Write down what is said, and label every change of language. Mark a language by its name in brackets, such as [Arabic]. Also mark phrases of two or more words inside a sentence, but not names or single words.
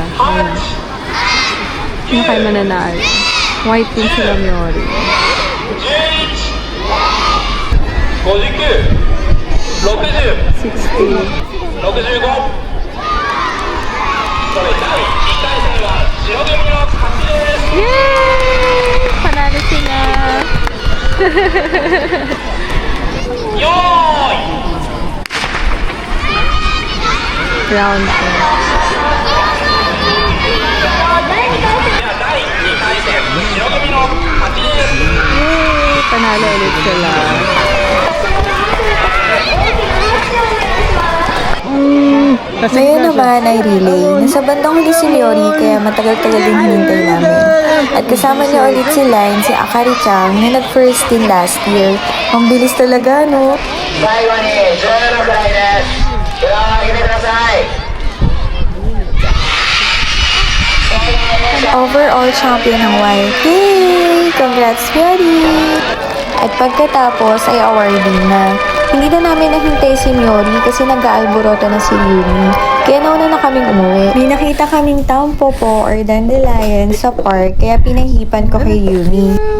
[Filipino] Ayan. Sino kaya mananalo? [English] White team [Filipino] sila, Miori. 59 60 60. [Japanese] 65 それ第1回戦は白組の勝ちです [Filipino] Yay! Panalo sila! [Japanese] よーい [English] Round 2. [Japanese] では第2回戦白組の勝ちです [Filipino] Yay! Panalo ulit sila. Ngayon naman ay relay. Nasa bandang huli si Miori kaya matagal-tagal din hinintay namin. At kasama niya ulit si Line, si Akari Chang na nag-first din [English] last year. [Filipino] Ang bilis talaga, no? [Japanese] 最後に17歳です。手を挙げてください。 [English] Overall champion [Filipino] ng White. Yay! Congrats, Miori! At pagkatapos ay awarding na. Hindi na namin nahintay si Miori kasi nag-aalboroto na si Yumi. Kaya nauna na kaming umuwi. May nakita kaming tampopo [English] or dandelion [Filipino] sa park kaya pinahipan ko kay Yumi.